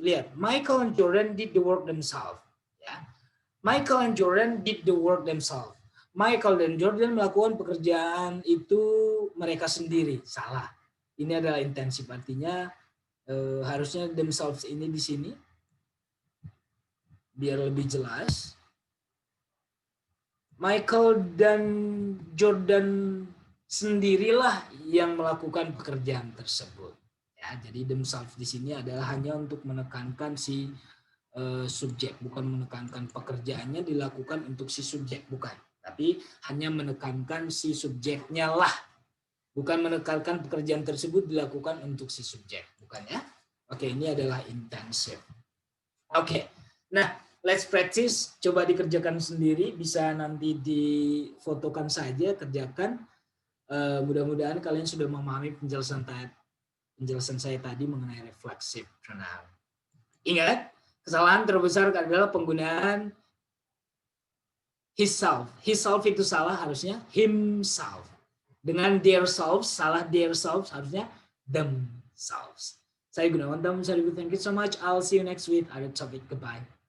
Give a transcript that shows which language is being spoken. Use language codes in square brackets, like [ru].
[id] Lihat, [en] Michael and Jordan did the work themselves. Ya. Michael and Jordan did the work themselves. [id] Michael dan Jordan melakukan pekerjaan itu mereka sendiri. Salah. Ini adalah intensif, artinya harusnya themselves ini di sini biar lebih jelas. Michael dan Jordan sendirilah yang melakukan pekerjaan tersebut. Ya, jadi themselves di sini adalah hanya untuk menekankan si subjek, bukan menekankan pekerjaannya dilakukan untuk si subjek, bukan. Tapi hanya menekankan si subjeknya lah. Bukan menekankan pekerjaan tersebut dilakukan untuk si subjek, bukan ya? Oke, ini adalah intensif. Oke, nah [en] let's practice. [id] Coba dikerjakan sendiri, bisa nanti difotokan saja, kerjakan. Mudah-mudahan kalian sudah memahami penjelasan saya tadi mengenai reflexive pronoun. Ingat, kesalahan terbesar adalah penggunaan himself. Himself itu salah, harusnya himself. Dengan their selves, salah their selves, harusnya themselves. Saya Gunawan Tam, [en] thank you so much. I'll see you next week. Other topic. Goodbye.